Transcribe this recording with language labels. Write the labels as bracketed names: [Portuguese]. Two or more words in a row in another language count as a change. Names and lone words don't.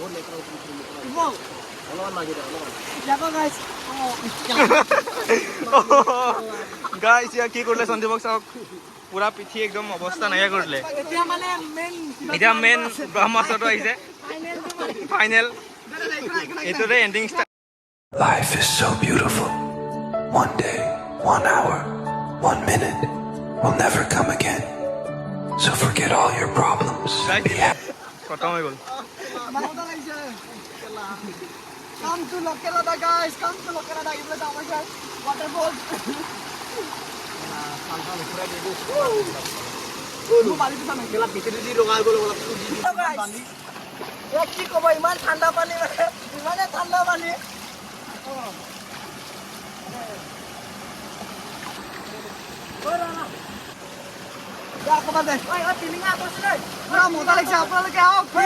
[Assamese] অলপমান মাগি দে অলপমান ইয়াকো গাইছ গাইছ ইয়াৰ কি কৰিলে সঞ্জীৱক চাওক পুৰা পিঠি একদম অৱস্থা নাইকিয়া কৰিলে এতিয়া মানে মেইন এতিয়া মেইন ব্ৰহ্মাস্ত্ৰটো আহিছে ফাইনেল এইটোৰে এণ্ডিং ষ্টাৰ [English] Life is so beautiful. One day, 1 hour, 1 minute will never come again. So forget all your problems. [Assamese] গাইছ [English] Be happy. [Assamese] খতম হৈ গ'ল মজা লাগিছে [English] come to Lokelada guys come to Lokelada [Assamese] এইফালে যাওঁ আমাৰ guys waterfall কি ক'ব ইমান ঠাণ্ডা পানী ইমানে ঠাণ্ডা পানী মজা লাগিছে আপোনালোকে আহক